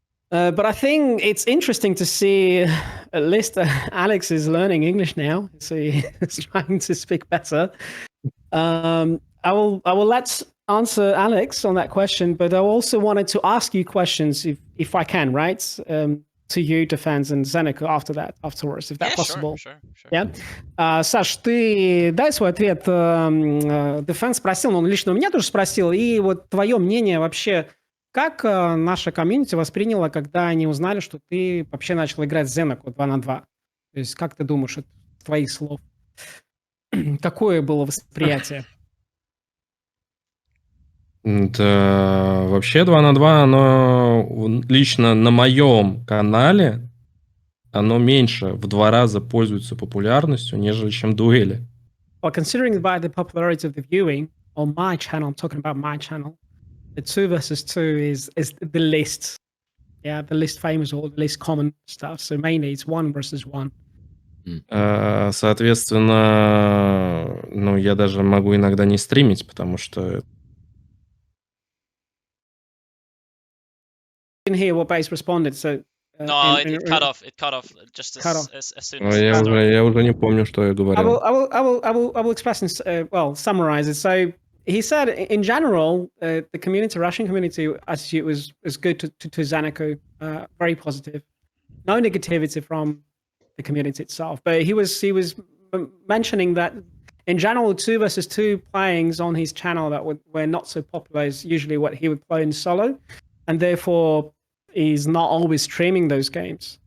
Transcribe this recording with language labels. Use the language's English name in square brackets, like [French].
[English] But I think it's interesting to see at least Alex is learning English now, so he's trying to speak better. I will let answer Alex on that question, but I also wanted to ask you questions if I can, right? To you, Defense, and ZenAku afterwards, if that's possible. Sure. [Russian] Yeah. Саш, ты дай свой ответ. Defense спросил, но он лично у меня тоже спросил. И вот твое мнение вообще, как наша комьюнити восприняла, когда они узнали, что ты вообще начал играть с ZenAku 2 на 2? То есть как ты думаешь, от твоих слов? Какое было восприятие? Да, вообще 2 на 2, оно лично на моем канале, оно меньше в 2 раза пользуется популярностью, нежели чем дуэли. [English] Well, considering by the popularity of the viewing on my channel, I'm talking about my channel, the 2 versus 2 is the least, the least famous or the least common stuff. So mainly it's 1 versus 1. [Russian] Соответственно, я даже могу иногда не стримить, потому что... [English] Didn't hear what Base responded, so... No, it cut off just as soon as [Russian] я уже не помню, что я говорил. [English] I will express and summarize it. So he said, in general, the community, Russian community attitude was good to ZenAku, very positive. No negativity from the community itself, but he was mentioning that in general, 2 versus 2 playings on his channel that were not so popular is usually what he would play in solo, and therefore he's not always streaming those games.